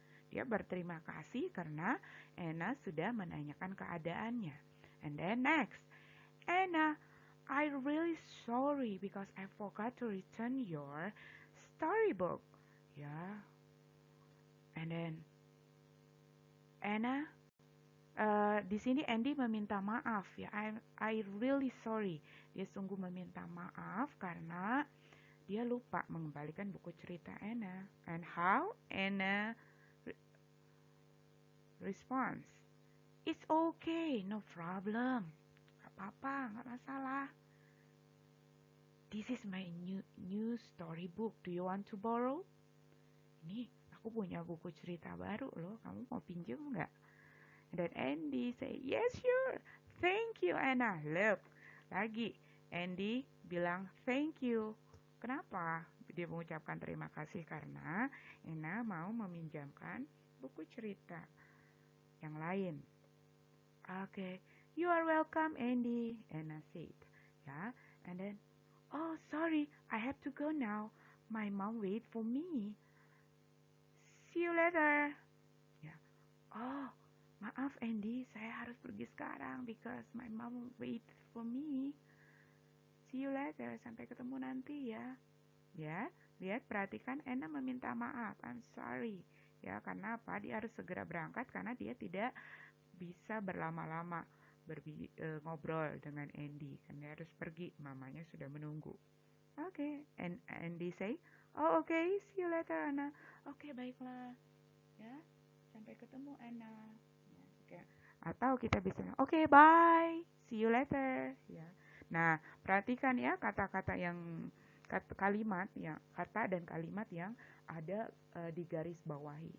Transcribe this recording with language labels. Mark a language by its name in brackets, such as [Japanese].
[Indonesian] Dia berterima kasih karena Anna sudah menanyakan keadaannya. [English] And then next. Anna, I'm really sorry because I forgot to return your storybook. [Indonesian] Ya. [English] And then [Indonesian] Anna, di sini Andy meminta maaf ya. [English] I really sorry. [Indonesian] Dia sungguh meminta maaf karena dia lupa mengembalikan buku cerita Anna. [English] And how Anna responds? It's okay, no problem. [Indonesian] Gak apa-apa, gak masalah. [English] This is my new storybook. Do you want to borrow? [Indonesian] Ini aku punya buku cerita baru loh. Kamu mau pinjam nggak? [English] Dan Andy say, yes sure. Thank you Anna. Look, lagi [Indonesian] Andy bilang thank you. Kenapa dia mengucapkan terima kasih? Karena Anna mau meminjamkan buku cerita yang lain. [English] Okay, you are welcome, Andy, Anna said. Yeah, and then, oh, sorry, I have to go now. My mom wait for me. See you later. Yeah. [Indonesian] Oh, maaf, Andy, saya harus pergi sekarang [English] because my mom wait for me. See you later, [Indonesian] sampai ketemu nanti ya. Ya, lihat perhatikan Anna meminta maaf. [English] I'm sorry. [Indonesian] Ya, karena apa? Dia harus segera berangkat karena dia tidak bisa berlama-lama ngobrol dengan Andy. Karena dia harus pergi, mamanya sudah menunggu. [English] Oke, and Andy say, oh oke, see you later Anna. [Indonesian] Oke, baiklah. Ya, sampai ketemu Anna. Ya, oke. Atau kita bisa, [English] oke, bye, see you later. Ya. [Indonesian] Nah, perhatikan ya kata-kata yang kalimat ya, kata dan kalimat yang ada di garis bawahi.